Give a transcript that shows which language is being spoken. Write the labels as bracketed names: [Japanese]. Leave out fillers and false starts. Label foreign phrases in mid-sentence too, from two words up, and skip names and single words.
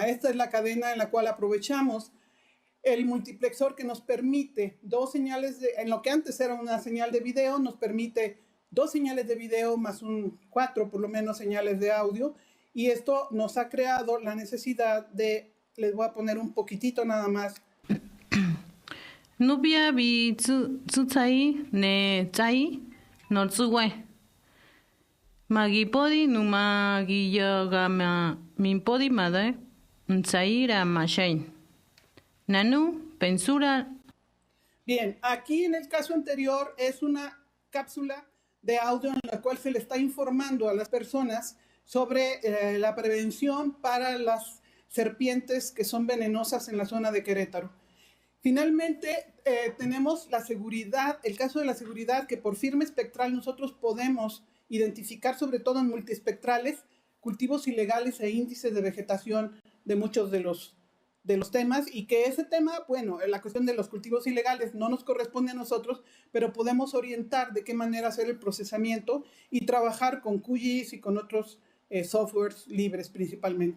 [Spanish] Esta es la cadena en la cual aprovechamos el multiplexor que nos permite dos señales, en lo que antes era una señal de video, nos permite dos señales de video más cuatro por lo menos señales de audio, y esto nos ha creado la necesidad de, les voy a poner un poquitito nada más. [Querétaro Otomi] Nubia bi tsutsai ne tsai no tsuwe. Magipodi numagi yagama minpodi made tsaira mashain. Nanu pensura. [Spanish] Bien, aquí en el caso anterior es una cápsula de audio en la cual se le está informando a las personas sobre la prevención para las serpientes que son venenosas en la zona de Querétaro. Finalmente, tenemos la seguridad, el caso de la seguridad, que por firma espectral nosotros podemos identificar, sobre todo en multiespectrales, cultivos ilegales e índices de vegetación de muchos de los temas, y que ese tema, bueno, la cuestión de los cultivos ilegales no nos corresponde a nosotros, pero podemos orientar de qué manera hacer el procesamiento y trabajar con QGIS y con otros softwares libres principalmente.